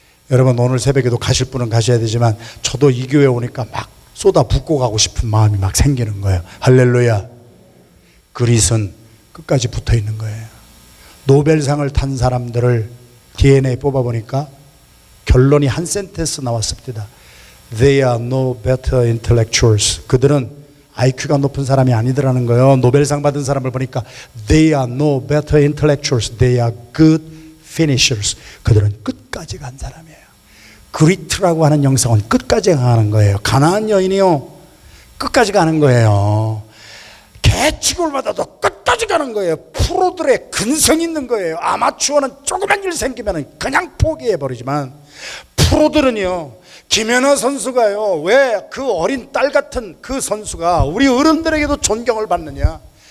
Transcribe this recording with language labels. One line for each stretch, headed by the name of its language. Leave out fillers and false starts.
Korean: 여러분 오늘 새벽에도 가실 분은 가셔야 되지만 저도 이 교회 오니까 막 쏟아붓고 가고 싶은 마음이 막 생기는 거예요. 할렐루야. 그릿은 끝까지 붙어 있는 거예요. 노벨상을 탄 사람들을 DNA 뽑아보니까 결론이 한 센텐스 나왔습니다.
English: They are no better intellectuals.
Korean: 그들은 IQ가 높은 사람이 아니더라는 거예요. 노벨상 받은 사람을 보니까
English: They are no better intellectuals. They are good finishers.
Korean: 그들은 끝까지 간 사람이에요. 그리트라고 하는 영성은 끝까지 가는 거예요. 가나안 여인이요, 끝까지 가는 거예요. 개치고를 받아도 끝까지 가는 거예요. 프로들의 근성이 있는 거예요. 아마추어는 조그만 일 생기면 그냥 포기해버리지만 프로들은요, 김연아 선수가요, 왜 그 어린 딸 같은 그 선수가 우리 어른들에게도 존경을 받느냐.